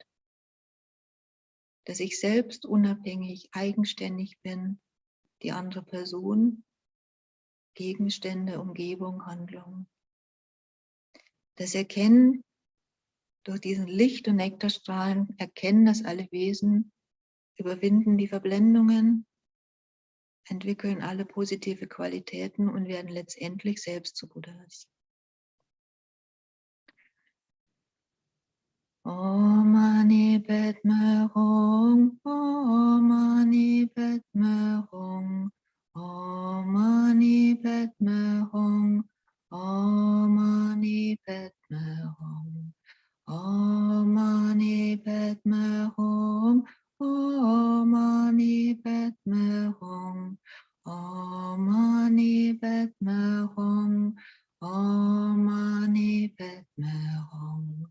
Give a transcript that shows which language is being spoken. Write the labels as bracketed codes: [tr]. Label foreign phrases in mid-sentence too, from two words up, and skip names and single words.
[de] Dass ich selbst unabhängig, eigenständig bin, die andere Person, Gegenstände, Umgebung, Handlung. Das Erkennen durch diesen Licht- und Nektarstrahlen erkennen das alle Wesen, überwinden die Verblendungen, entwickeln alle positive Qualitäten und werden letztendlich selbst zu Buddhas. [sa] Om Mani Padme Hum, Om Mani Padme Hum, Om Mani Padme Hum, Om Mani Padme Hum, Om Mani Padme Hum, Om Mani Padme Hum, Om Mani Padme Hum, Om Mani Padme Hum.